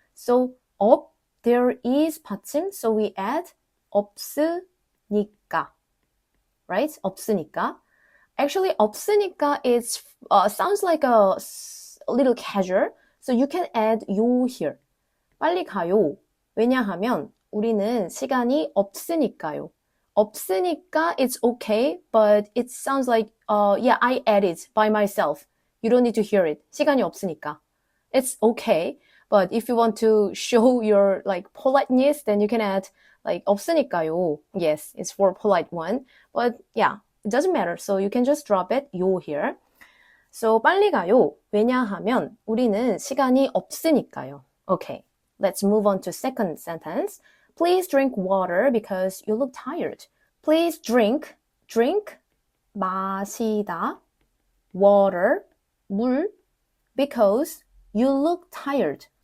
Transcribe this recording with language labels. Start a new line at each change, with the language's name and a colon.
English: So there is 받침, so we add 없으니까, right? 없으니까. Actually, 없으니까 is sounds like a little casual, so you can add 요 here.
Korean: 빨리 가요. 왜냐하면 우리는 시간이 없으니까요.
English: 없으니까 it's okay, but it sounds like yeah, I add it by myself. You don't need to hear it.
Korean: 시간이 없으니까.
English: It's okay, but if you want to show your like politeness, then you can add like 없으니까요. Yes, it's for polite one, but yeah, it doesn't matter. So you can just drop it 요 here.
Korean: So 빨리 가요. 왜냐하면 우리는 시간이 없으니까요.
English: Okay, let's move on to second sentence. Please drink water because you look tired. Please drink, 마시다, water, 물, because you look tired.